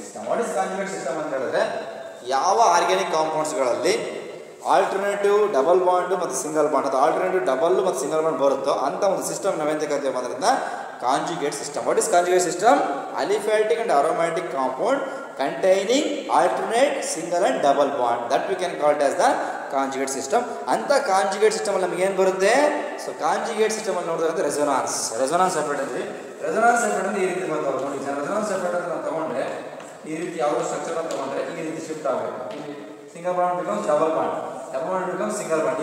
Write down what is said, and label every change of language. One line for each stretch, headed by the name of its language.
English: What is conjugate system
Kannada: ಅಂತ ಹೇಳಿದ್ರೆ, ಯಾವ ಆರ್ಗ್ಯಾನಿಕ್ ಕಾಂಪೌಂಡ್ಸ್ಗಳಲ್ಲಿ ಆಲ್ಟರ್ನೇಟಿವ್ ಡಬಲ್ ಬಾಂಡ್ ಮತ್ತು ಸಿಂಗಲ್ ಬಾಂಡ್ ಅಥವಾ ಆಲ್ಟರ್ನೇಟಿವ್ ಡಬಲ್ ಮತ್ತು ಸಿಂಗಲ್ ಬಾಂಡ್ ಬರುತ್ತೋ ಅಂತ ಒಂದು ಸಿಸ್ಟಮ್ ನಾವೆಂತ ಕರಿತೀವಿ ಅದರಿಂದ conjugate system.
English: What is conjugate system? Aliphatic and aromatic compound containing alternate single and double bond, that we can call it as the conjugate system.
Kannada: ಅಂತ conjugate system ಅಲ್ಲಿ ನಮಗೆ ಏನು ಬರುತ್ತೆ? ಸೊ ಕಾಂಜುಗೇಟ್ ಸಿಸ್ಟಮ್ ಅಲ್ಲಿ ನೋಡಿದ್ರೆ ರೆಸೊನಾನ್ಸ್ ಎಫೆಕ್ಟ್ ಅಂದ್ರೆ ಈ ರೀತಿ ಬರ್ತಾವೆ. ನೋಡಿ, ರೆಸೊನಾನ್ಸ್ ಎಫೆಕ್ಟ್ ಅಂತ ನಾವು ತಗೊಂಡ್ರೆ ಈ ರೀತಿ ಯಾವುದೋ ಸ್ಟ್ರಕ್ಚರ್ ಅಂತ ತಗೊಂಡ್ರೆ ಈ ರೀತಿ ಶಿಫ್ಟ್ ಆಗಬೇಕು.
English: Single bond becomes double bond becomes single bond.